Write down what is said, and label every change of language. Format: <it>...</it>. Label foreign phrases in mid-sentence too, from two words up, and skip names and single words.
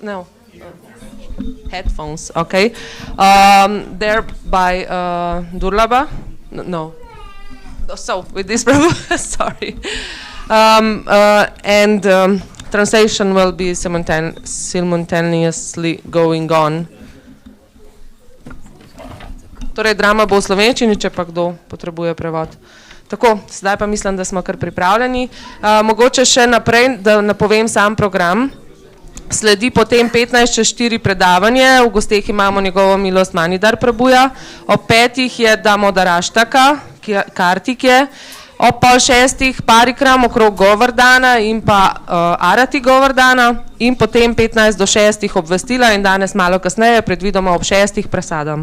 <en>No. Headphones, okay. They're by Durlaba. No. So, with this problem, sorry. And translation will be simultaneously going on.</en> <sl>Torej, drama bo v slovenščini, če pa kdo potrebuje prevod. Tako, zdaj pa mislim, da smo kar pripravljeni. Mogoče še naprej, da napovem sam program. Sledi potem 15:04 predavanje, v gosteh imamo njegovo milost Manidhar Prabhuja, ob 5 je Damodaraštaka, Kartike, ob 5:30 parikram okrog Govardhana in pa Arati Govardhana in potem 5:45 obvestila in danes malo kasneje, predvidoma ob 6 presadam.</sl>